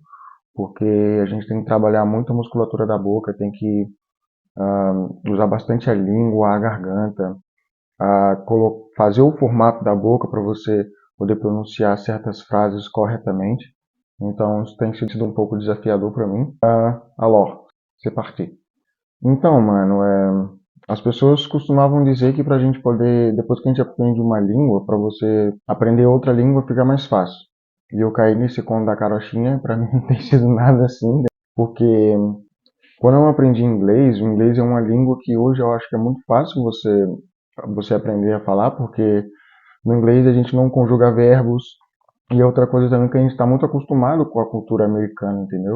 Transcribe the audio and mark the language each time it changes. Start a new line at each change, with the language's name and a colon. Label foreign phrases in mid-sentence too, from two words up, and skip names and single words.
Portuguese: Porque a gente tem que trabalhar muito a musculatura da boca, tem que usar bastante a língua, a garganta, fazer o formato da boca para você poder pronunciar certas frases corretamente. Então, isso tem sido um pouco desafiador para mim.
French: Alors, c'est parti.
Portuguese: Então, mano, as pessoas costumavam dizer que pra gente poder, depois que a gente aprende uma língua, pra você aprender outra língua fica mais fácil. E eu caí nesse conto da carochinha, pra mim não tem sido nada assim, né? Porque quando eu aprendi inglês, o inglês é uma língua que hoje eu acho que é muito fácil você aprender a falar, porque no inglês a gente não conjuga verbos, e outra coisa também que a gente está muito acostumado com a cultura americana, entendeu?